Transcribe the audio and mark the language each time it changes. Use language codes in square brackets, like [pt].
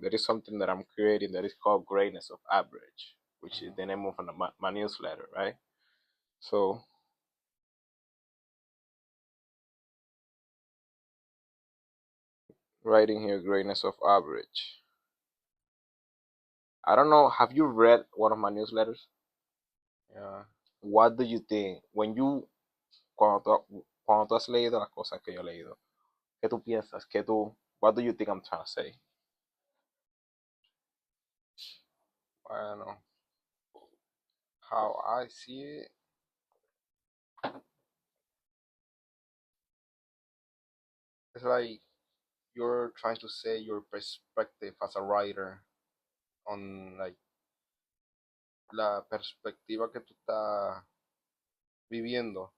[en] There is something that I'm creating that is called Greatness of Average, which is the name of my newsletter, right? So writing here, Greatness of Average. I don't know. Have you read one of my newsletters? Yeah. What do you think [es] cuando tú has leído las cosas que yo he leído? ¿Qué tú piensas? [en] What do you think I'm trying to say? I don't know. How I see it, it's like you're trying to say your perspective as a writer on like [es] la perspectiva que tú estás viviendo